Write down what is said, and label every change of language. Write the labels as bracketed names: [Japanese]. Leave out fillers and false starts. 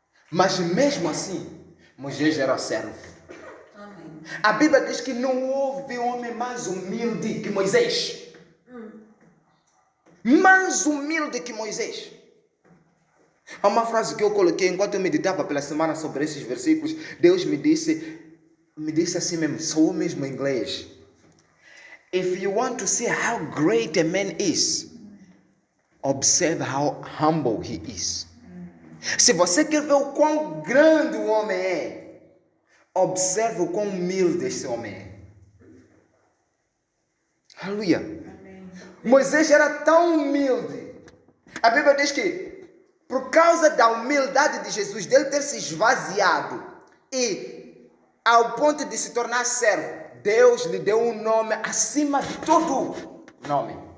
[Portuguese] Mas mesmo assim, Moisés era servo. A Bíblia diz que não houve homem mais humilde que Moisés. Mais humilde que Moisés. Há uma frase que eu coloquei enquanto eu meditava pela semana sobre esses versículos. Deus me disse assim mesmo, sou mesmo em inglês. [English] If you want to see how great a man is, observe how humble he is. [Portuguese] Se você quer ver o quão grande o homem é, observe o quão humilde esse homem é. Aleluia. Moisés era tão humilde. A Bíblia diz que por causa da humildade de Jesus, dele ter se esvaziado e ao ponto de se tornar servo, Deus lhe deu um nome acima de todo nome.